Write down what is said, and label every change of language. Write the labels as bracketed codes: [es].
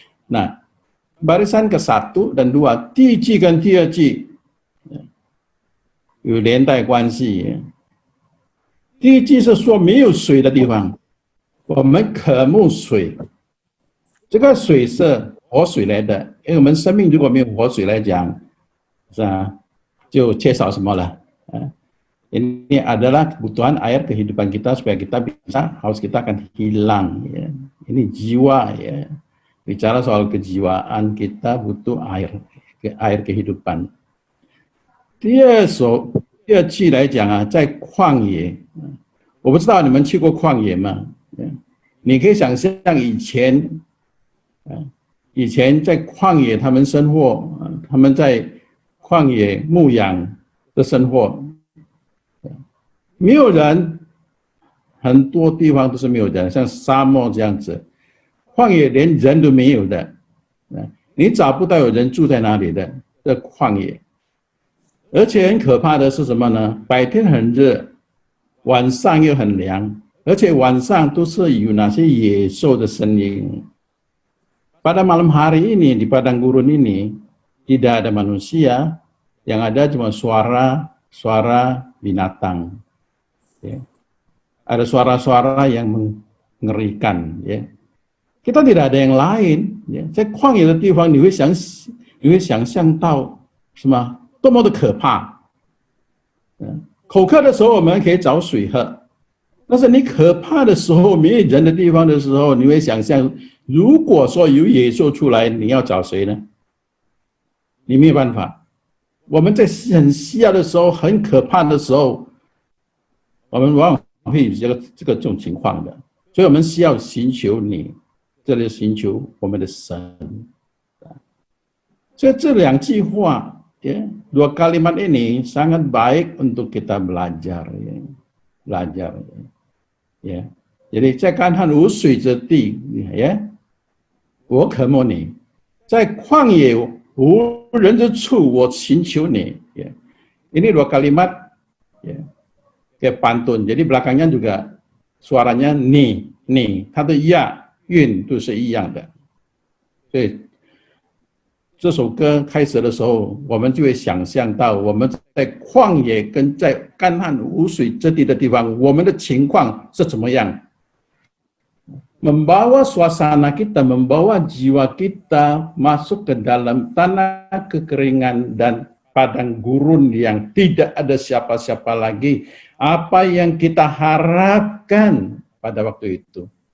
[id] Nah, barisan ke-1 dan 2， [zh] 第一季跟第二季有连带关系。第一季是说没有水的地方，我们渴慕水，这个水是活水来的，因为我们生命如果没有活水来讲，是吧，就缺少什么了？ [id] Ini adalah kebutuhan air kehidupan kita supaya kita bisa, haus kita akan hilang ya. Ini jiwa ya. Bicara soal kejiwaan, kita butuh air kehidupan. [zh] 第二季来讲啊，在旷野，我不知道你们去过旷野吗？你可以想象以前在旷野他们生活，他们在旷野牧养的生活。没有人，很多地方都是没有人，像沙漠这样子，旷野连人都没有的，你找不到有人住在哪里的这旷野。而且很可怕的是什么呢？白天很热，晚上又很凉，而且晚上都是有那些野兽的声音。 [id] Pada malam hari ini di padang gurun ini tidak ada manusia, yang ada cuma suara binatang. Ya. Ada suara-suara yang mengerikan ya. Kita tidak ada yang lain ya. [zh] 在旷野的地方你会想象到什么多么的可怕。口渴的时候我们可以找水喝，但是你可怕的时候没有人的地方的时候，你会想象如果说有野兽出来，你要找谁呢？你没有办法。我们在很需要的时候，很可怕的时候，我们往往会有这种情况的，所以我们需要寻求你，这里寻求我们的神。所以这两句话， [id] ya, dua kalimat ini sangat baik untuk kita belajar, ya, belajar, ya. [zh] Jadi 在干旱无水之地，呀，我渴慕你；在旷野无人之处，我寻求你。 [id] Ya. Ini dua kalimat, ya. Kayak pantun, jadi belakangnya juga suaranya ni, [zh] 它的呀韵都是一样的。所以这首歌开始的时候，我们就会想象到我们在旷野跟在干旱无水之地的地方，我们的情况是怎么样。 [id] Membawa suasana kita, membawa jiwa kita masuk ke dalam tanah kekeringan dan padang gurun yang tidak ada siapa-siapa lagi. Apa yang kita harapkan pada waktu itu.